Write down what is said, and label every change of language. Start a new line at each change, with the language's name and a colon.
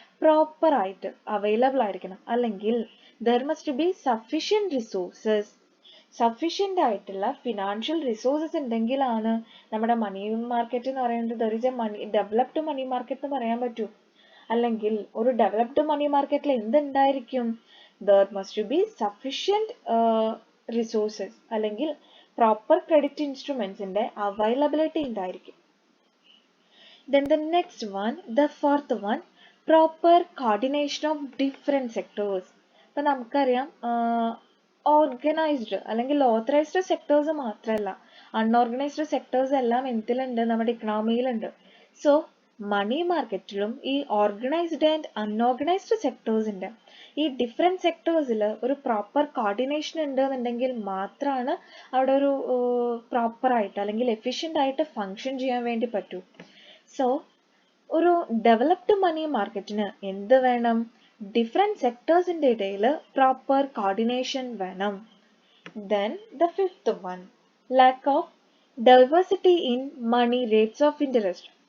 Malayalam: Proper ആയിട്ട് available ആയിരിക്കണം. അല്ലെങ്കിൽ
English: there must be sufficient resources,
Malayalam: sufficient ആയിട്ടുള്ള ഫിനാൻഷ്യൽ റിസോഴ്സസ് ഉണ്ടെങ്കിലാണ് നമ്മുടെ മണി മാർക്കറ്റ് എന്ന് പറയുന്നത്
English: there is a
Malayalam: developed money market എന്ന് പറയാൻ പറ്റൂ. അല്ലെങ്കിൽ ഒരു ഡെവലപ്ഡ് മണി മാർക്കറ്റിൽ എന്തുണ്ടായിരിക്കും?
English: there must be sufficient
Malayalam: resources അല്ലെങ്കിൽ പ്രോപ്പർ ക്രെഡിറ്റ് ഇൻസ്ട്രുമെന്റ്സിന്റെ അവൈലബിലിറ്റി ഉണ്ടായിരിക്കും.
English: Then the next one, the fourth one, proper coordination of different sectors.
Malayalam: ഇപ്പൊ നമുക്കറിയാം ഓർഗനൈസ്ഡ് അല്ലെങ്കിൽ ഓതറൈസ്ഡ് സെക്ടേഴ്സ് മാത്രമല്ല, അൺഓർഗനൈസ്ഡ് സെക്ടേഴ്സ് എല്ലാം എന്തിലുണ്ട്, നമ്മുടെ ഇക്കണോമിയിലുണ്ട്. സോ മണി മാർക്കറ്റിലും ഈ ഓർഗനൈസ്ഡ് ആൻഡ് അൺഓർഗനൈസ്ഡ് സെക്ടേഴ്സിന്റെ ഈ ഡിഫറെന്റ് സെക്ടേഴ്സിൽ ഒരു പ്രോപ്പർ കോർഡിനേഷൻ ഉണ്ട് എന്നുണ്ടെങ്കിൽ മാത്രമാണ് അവിടെ ഒരു പ്രോപ്പർ ആയിട്ട് അല്ലെങ്കിൽ എഫിഷ്യൻ്റ് ആയിട്ട് ഫങ്ഷൻ ചെയ്യാൻ വേണ്ടി പറ്റൂ. സോ ഒരു ഡെവലപ്ഡ് മണി മാർക്കറ്റിന് എന്ത് വേണം? ഡിഫറെന്റ് സെക്ടേഴ്സിന്റെ ഇടയിൽ പ്രോപ്പർ കോർഡിനേഷൻ വേണം.
English: Then the fifth one, lack of diversity in money rates of interest.